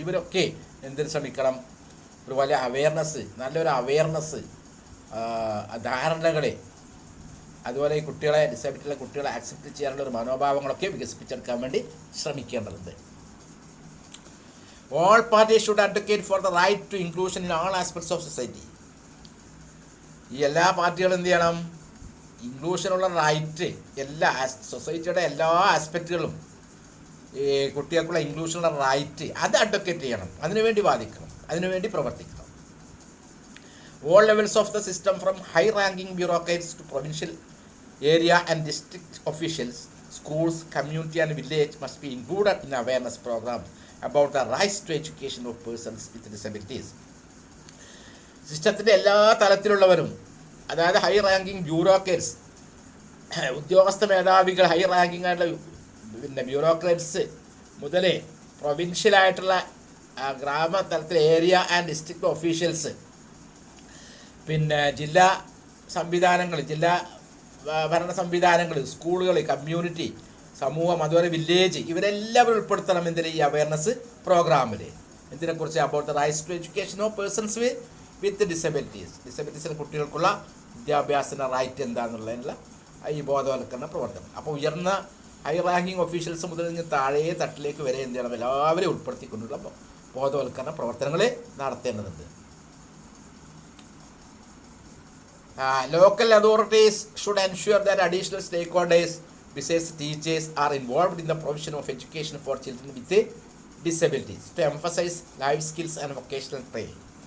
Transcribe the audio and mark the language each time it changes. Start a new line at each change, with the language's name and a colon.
Malayalam: ഇവരൊക്കെ എന്തിനു ശ്രമിക്കണം? ഒരു വലിയ അവയർനെസ്, നല്ലൊരു അവയർനെസ്, ധാരണകളെ, അതുപോലെ ഈ കുട്ടികളെ, ഡിസേബിലിറ്റിയുള്ള കുട്ടികളെ ആക്സെപ്റ്റ് ചെയ്യാനുള്ള ഒരു മനോഭാവങ്ങളൊക്കെ വികസിപ്പിച്ചെടുക്കാൻ വേണ്ടി ശ്രമിക്കേണ്ടതുണ്ട്.
English: All parties should advocate for the right to inclusion in all aspects of society.
Malayalam: ഈ എല്ലാ പാർട്ടികളും എന്ത് ചെയ്യണം? ഇൻക്ലൂഷനുള്ള റൈറ്റ്, എല്ലാ സൊസൈറ്റിയുടെ എല്ലാ ആസ്പെക്റ്റുകളും, ഈ കുട്ടികൾക്കുള്ള ഇൻക്ലൂഷനുള്ള റൈറ്റ് അത് അഡ്വക്കേറ്റ് ചെയ്യണം, അതിനുവേണ്ടി വാദിക്കണം, അതിനുവേണ്ടി പ്രവർത്തിക്കണം.
English: All levels of the system from high-ranking bureaucrats to provincial area and district officials, schools, community and village must be included in awareness programs about the rights to education of persons with disabilities.
Malayalam: സിസ്റ്റത്തിൻ്റെ എല്ലാ തലത്തിലുള്ളവരും, അതായത് high ranking ബ്യൂറോക്രറ്റ്സ്, ഉദ്യോഗസ്ഥ മേധാവികൾ, high ranking ആയിട്ടുള്ള ബ്യൂറോക്രറ്റ്സ് മുതൽ പ്രൊവിൻഷ്യലായിട്ടുള്ള ഗ്രാമതലത്തിൽ area and district officials, ജില്ലാ സംവിധാനങ്ങൾ, ജില്ലാ ഭരണ സംവിധാനങ്ങൾ, സ്കൂളുകൾ, കമ്മ്യൂണിറ്റി, സമൂഹം, അതുപോലെ വില്ലേജ്, ഇവരെല്ലാവരും ഉൾപ്പെടുത്തണം ഈ അവയർനെസ് പ്രോഗ്രാമിൽ. ഇതിനെക്കുറിച്ച്
English: about the rights to education of persons with disabilities,
Malayalam: ഡിസബിലിറ്റീസിലെ കുട്ടികൾക്കുള്ള വിദ്യാഭ്യാസത്തിൻ്റെ റൈറ്റ് എന്താണെന്നുള്ളതിനുള്ള ഈ ബോധവൽക്കരണ പ്രവർത്തനം. അപ്പോൾ ഉയർന്ന ഹൈ റാങ്കിങ് ഒഫീഷ്യൽസ് മുതൽ താഴെ തട്ടിലേക്ക് വരെ എന്ത് ചെയ്യണം? എല്ലാവരെയും ഉൾപ്പെടുത്തിക്കൊണ്ടുള്ള ബോധവൽക്കരണ പ്രവർത്തനങ്ങൾ നടത്തേണ്ടതുണ്ട്.
English: Local authorities should ensure that additional stakeholders besides teachers are involved in the provision of education for children with disabilities to emphasize life skills and vocational training.